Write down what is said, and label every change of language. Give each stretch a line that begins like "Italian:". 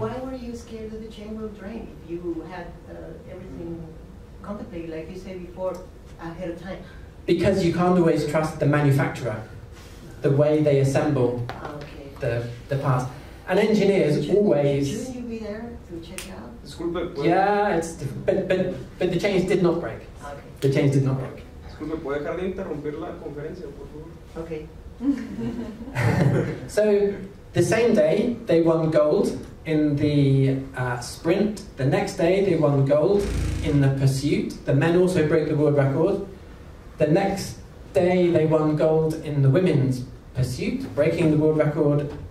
English: Why were you scared that the chain will drain if you had everything contemplated, like you said before, ahead of time? Because you can't always trust the manufacturer, the way they assemble the parts. And engineers always... Shouldn't you be there to check it out? Yeah, but the chains did not break. Okay. The chains did not break.
Spanish: Disculpe, ¿puede dejar de interrumpir la conferencia, por favor?
English: Okay. So, the same day, they won gold in the sprint. The next day, they won gold in the pursuit. The men also broke the world record. The next day, they won gold in the women's pursuit, breaking the world record.